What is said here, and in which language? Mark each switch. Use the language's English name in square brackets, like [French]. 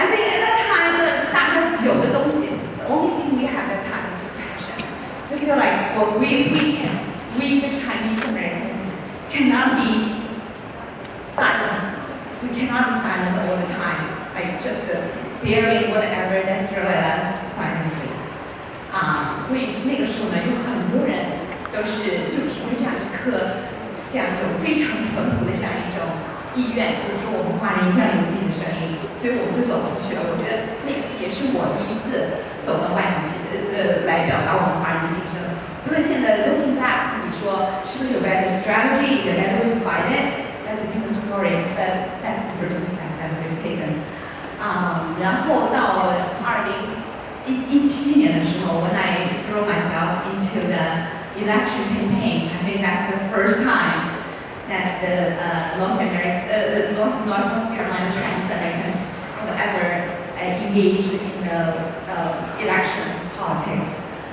[English] I think at that time, [Chinese] 大家有的东西 [English] the only thing we have at that time is just passion. Just feel like, well, we the Chinese Americans cannot be silent. We cannot be silent all the time, like just bearing whatever that's thrown at us silently. [Chinese] 所以那个时候呢，有很多人都是就凭着这样一颗这样一种非常淳朴的这样一种意愿，就是说我们华人一定要有自己的声音，所以我们就走出去了。我觉得那次也是我第一次走到外面去，来表达我们华人的心声。因为现在 [English] looking back， [Chinese] 你说是不是有 [English] better strategy， is it better to fight it？ That's a different story, but that's the first step that we've taken. [Chinese] 然后到2017年的时候 [English] ，when I throw myself into the election campaign, I think that's the first time that the North Carolina Chinese Americans have ever engaged in the election politics.